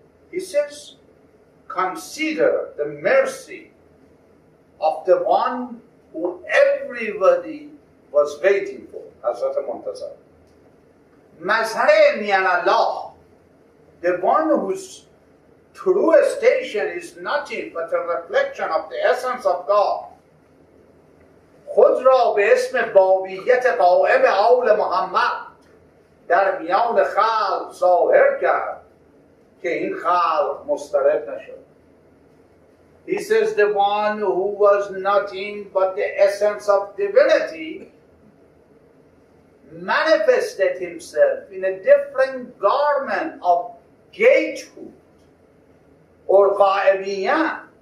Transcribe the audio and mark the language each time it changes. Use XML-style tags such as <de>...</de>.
<en>He says, consider the mercy of the one who everybody was waiting for, Hazrat Muntazar. Mazhar Mian Allah, the one whose true station is nothing but a reflection of the essence of God.</en> <fa>خود را به اسم بابیت قائم آل محمد در میان خلق ظاهر کرد که این خلق مضطرب نشد.</fa> <en>He says the one who was nothing but the essence of divinity manifested himself in a different garment of gatehood or ghaibiyat.</en>